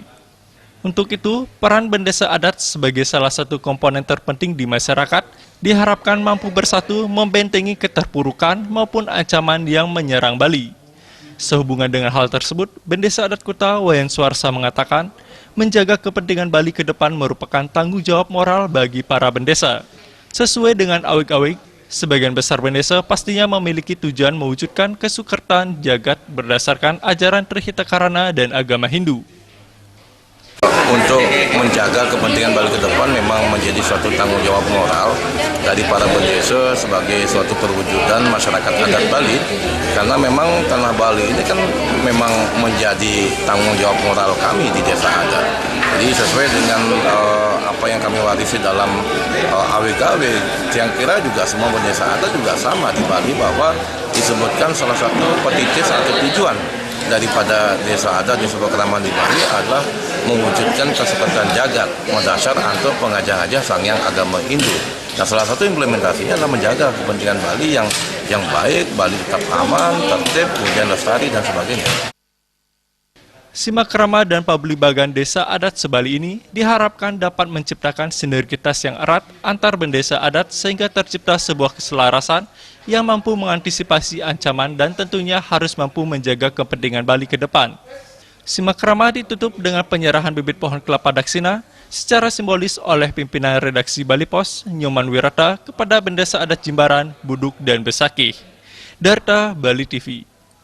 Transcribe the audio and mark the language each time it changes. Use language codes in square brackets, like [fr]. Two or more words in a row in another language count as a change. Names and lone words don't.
[id] Untuk itu, peran bendesa adat sebagai salah satu komponen terpenting di masyarakat diharapkan mampu bersatu membentengi keterpurukan maupun ancaman yang menyerang Bali. Sehubungan dengan hal tersebut, Bendesa Adat Kuta Wayan Suarsa mengatakan, menjaga kepentingan Bali ke depan merupakan tanggung jawab moral bagi para bendesa. Sesuai dengan awik-awik, sebagian besar bendesa pastinya memiliki tujuan mewujudkan kesukertan jagat berdasarkan ajaran Trihita Karana dan agama Hindu. Untuk menjaga kepentingan Bali ke depan memang menjadi suatu tanggung jawab moral dari para bendesa sebagai suatu perwujudan masyarakat adat Bali, karena memang tanah Bali ini kan memang menjadi tanggung jawab moral kami di desa adat. Jadi sesuai dengan apa yang kami warisi dalam AWKW, yang kira juga semua bendesa adat juga sama di Bali, bahwa disebutkan salah satu petitis atau tujuan daripada desa adat di sebuah keramahan di Bali adalah mewujudkan kesukertan jagat mendasar untuk pengajar-ajar sangyang agama Hindu. Nah, salah satu implementasinya adalah menjaga kepentingan Bali yang baik, Bali tetap aman, tertib, kemudian lestari dan sebagainya. Simakrama dan Pablikbagan Desa Adat Sebali ini diharapkan dapat menciptakan sinergitas yang erat antar bendesa adat sehingga tercipta sebuah keselarasan yang mampu mengantisipasi ancaman dan tentunya harus mampu menjaga kepentingan Bali ke depan. Simakrama ditutup dengan penyerahan bibit pohon kelapa daksina secara simbolis oleh pimpinan redaksi Bali Pos, Nyoman Wirata, kepada Bendesa Adat Jimbaran, Buduk, dan Besakih. Darta, Bali TV.